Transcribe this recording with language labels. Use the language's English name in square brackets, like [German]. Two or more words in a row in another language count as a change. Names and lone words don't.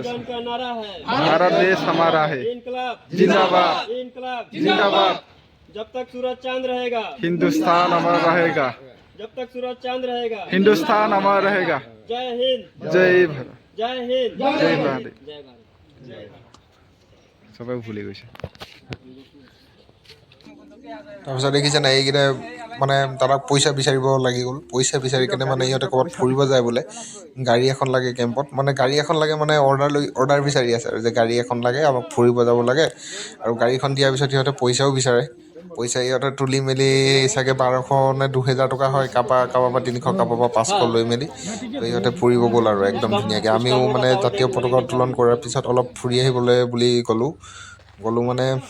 [Hindi] जन का नारा है भारत देश हमारा है। इनकलाब जिंदाबाद। इनकलाब जिंदाबाद। जब तक सूरज चांद रहेगा हिंदुस्तान अमर रहेगा। जब तक सूरज चांद रहेगा हिंदुस्तान अमर रहेगा। जय हिंद जय भारत। जय हिंद जय भारत। जय भारत [Assamese] সবাই ভুলে গৈছে। তাৰপিছত দেখিছে নাই এইকেইটা মানে দাদাক পইচা বিচাৰিব লাগি গ'ল পইচা বিচাৰি কেনে মানে ইহঁতে ক'ৰবাত ফুৰিব যায় বোলে গাড়ী এখন লাগে কেম্পত মানে গাড়ী এখন লাগে মানে অৰ্ডাৰ বিচাৰি আছে আৰু যে গাড়ী এখন লাগে আমাক ফুৰিব যাব লাগে আৰু গাড়ীখন দিয়াৰ পিছত সিহঁতে পইচাও বিচাৰে পইচা ইহঁতে তুলি মেলি চাগে 1200 নে 2000 টকা হয় কাৰোবাৰ পৰা 300 কাৰোবাৰ পৰা 500 লৈ মেলি তো ইহঁতে ফুৰিব গ'ল আৰু একদম ধুনীয়াকৈ আমিও মানে জাতীয় পতাকা উত্তোলন কৰাৰ পিছত অলপ ফুৰি আহিবলৈ বুলি গ'লোঁ মানে